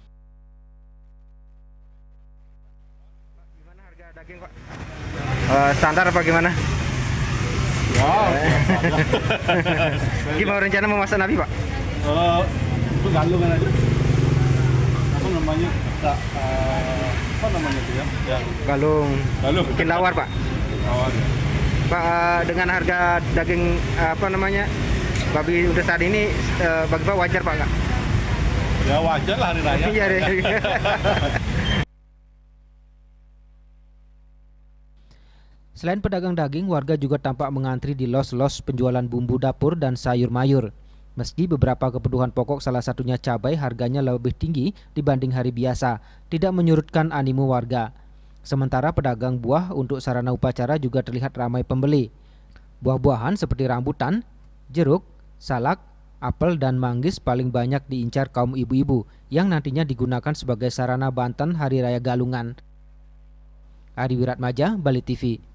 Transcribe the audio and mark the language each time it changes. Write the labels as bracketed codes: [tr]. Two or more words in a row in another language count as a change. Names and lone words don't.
[id] Gimana harga daging, Pak? Standar apa gimana? Wow. Gimana rencana memasak Nabi, Pak? Itu galungan aja. Apa namanya? Apa namanya itu ya? Galung. Galung. Bikin lawar, Pak. Lawar. Pak, dengan harga daging babi udah saat ini bagi Pak wajar, Pak, nggak? Ya wajar lah hari raya. Iya deh. Selain pedagang daging, warga juga tampak mengantri di los-los penjualan bumbu dapur dan sayur mayur. Meski beberapa kebutuhan pokok salah satunya cabai harganya lebih tinggi dibanding hari biasa, tidak menyurutkan animo warga. Sementara pedagang buah untuk sarana upacara juga terlihat ramai pembeli. Buah-buahan seperti rambutan, jeruk, salak, apel, dan manggis paling banyak diincar kaum ibu-ibu yang nantinya digunakan sebagai sarana banten Hari Raya Galungan. Ari Wiratmaja, Bali TV.